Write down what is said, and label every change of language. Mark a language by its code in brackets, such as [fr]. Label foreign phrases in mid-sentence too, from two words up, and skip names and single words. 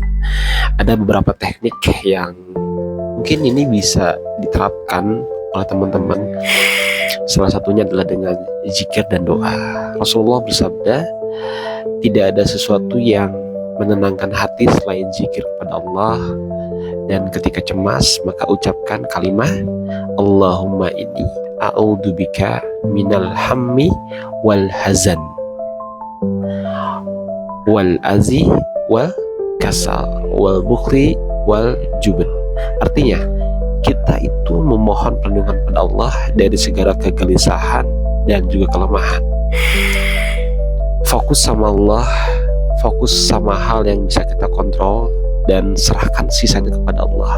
[id] Ada beberapa teknik yang mungkin ini bisa diterapkan oleh teman-teman. Salah satunya adalah dengan zikir dan doa. Rasulullah bersabda, tidak ada sesuatu yang menenangkan hati selain zikir kepada Allah. Dan ketika cemas, maka ucapkan kalimat [ar] اللهم إني أعوذ بك من الهم والحزن والعجز والكسل والبخل والجبن. [id] Artinya, kita itu memohon perlindungan pada Allah dari segala kegelisahan dan juga kelemahan. Fokus sama Allah, fokus sama hal yang bisa kita kontrol, dan serahkan sisanya kepada Allah.